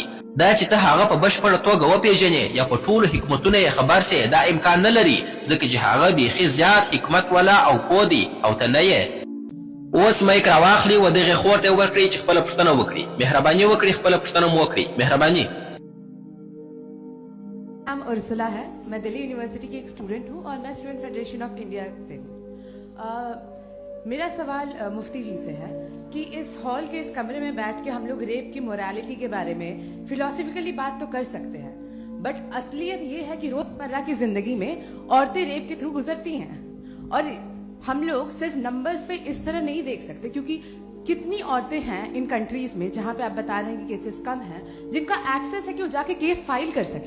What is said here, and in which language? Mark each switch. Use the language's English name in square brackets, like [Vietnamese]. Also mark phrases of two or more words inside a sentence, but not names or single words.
[Pashto] دا چې ته هغه په بشپړه توګه وپېژنې یا په ټولو حکمتونه یې خبر سې، دا امکان نه لري، ځکه چې هغه بیخي زیات حکمت والا او پوه دی او ته نه یې. اوس مایک راواخلي و دغې خور ته یې ورکړئ چې خپله پوښتنه وکړي. مهرباني وکړئ خپله پوښتنه مو وکړئ. مهرباني. [Hindi] नाम उर्सुला है। मैं दिल्ली यूनिवर्सिटी की एक स्टूडेंट हूँ और मैं स्टूडेंट फेडरेशन ऑफ इंडिया से हूँ। मेरा सवाल मुफ्ती जी से है कि इस हॉल के इस कमरे में बैठ के हम लोग रेप की मोरालिटी के बारे में फिलोसफिकली बात तो कर सकते हैं, बट असलियत ये है कि रोजमर्रा की जिंदगी में औरतें रेप के थ्रू गुजरती हैं और हम लोग सिर्फ नंबर्स पे इस तरह नहीं देख सकते, क्योंकि कितनी औरतें हैं इन कंट्रीज में जहां पे आप बता रहे हैं कि केसेस कम हैं, जिनका एक्सेस है कि वो जाके [English] case file [Hindi] कर सके।